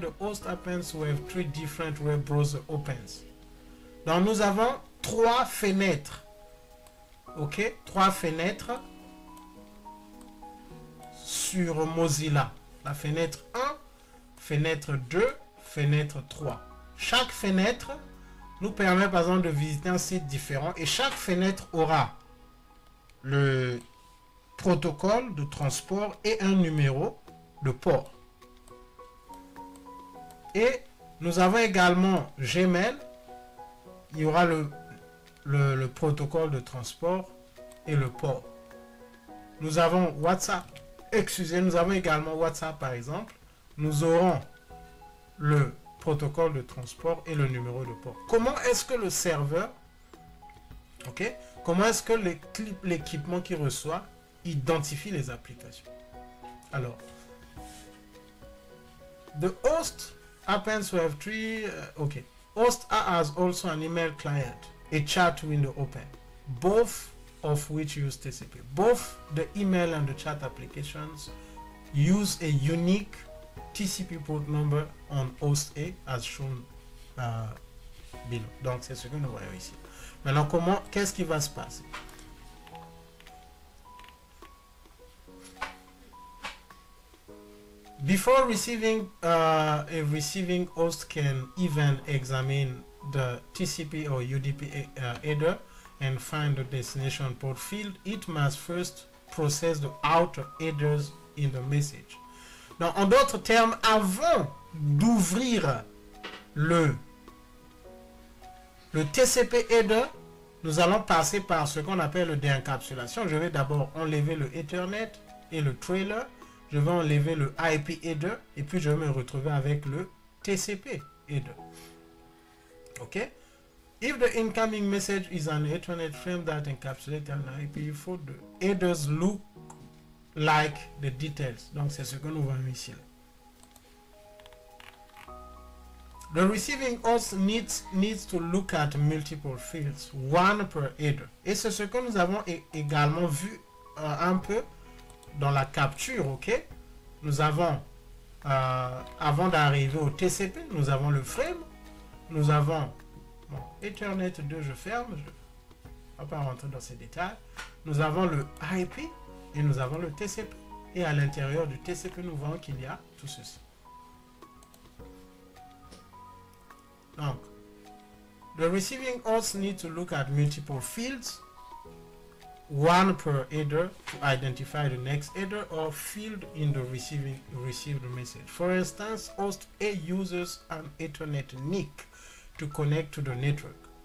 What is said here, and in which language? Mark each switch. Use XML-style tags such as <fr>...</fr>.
<en>The host happens to have 3 different web browser opens.</en> <fr>Donc nous avons 3 fenêtres. Ok? 3 fenêtres sur Mozilla. La fenêtre 1, fenêtre 2, fenêtre 3. Chaque fenêtre nous permet par exemple de visiter un site différent et chaque fenêtre aura le protocole de transport et un numéro de port. Et nous avons également Gmail. Il y aura le protocole de transport et le port. Nous avons WhatsApp. Excusez, nous avons également WhatsApp par exemple. Nous aurons le protocole de transport et le numéro de port. Comment est-ce que le serveur, ok, comment est-ce que l'équipement qui reçoit identifie les applications?</fr> <en>Alors, the host happens to have 3, okay. Host A has also an email client, a chat window open, both of which use TCP. Both the email and the chat applications use a unique TCP port number on host A as shown below.</en> <fr>Donc c'est ce que nous voyons ici. Maintenant, qu'est-ce qui va se passer?</fr> <en>Before receiving, a receiving host can even examine the TCP or UDP header and find the destination port field. It must first process the outer headers in the message.</en> <fr>Donc, en d'autres termes, avant d'ouvrir le TCP header, nous allons passer par ce qu'on appelle le déencapsulation. Je vais d'abord enlever le Ethernet et le trailer. Je vais enlever le IP header et puis je vais me retrouver avec le TCP header. Ok?</fr> <en>If the incoming message is an Ethernet frame that encapsulates an IP, for the headers look like the details.</en> <fr>Donc c'est ce que nous voyons ici.</fr> <en>The receiving host needs to look at multiple fields, one per header.</en> <fr>Et c'est ce que nous avons également vu un peu dans la capture, ok? Nous avons, avant d'arriver au TCP, nous avons le frame, nous avons Ethernet 2, je ferme, je ne vais pas rentrer dans ces détails. Nous avons le IP et nous avons le TCP. Et à l'intérieur du TCP, nous voyons qu'il y a tout ceci.</fr> <en>Donc, the receiving host needs to look at multiple fields. one per header to identify the next header or field in the received message. For instance, host A uses an Ethernet NIC to connect to the network.</en>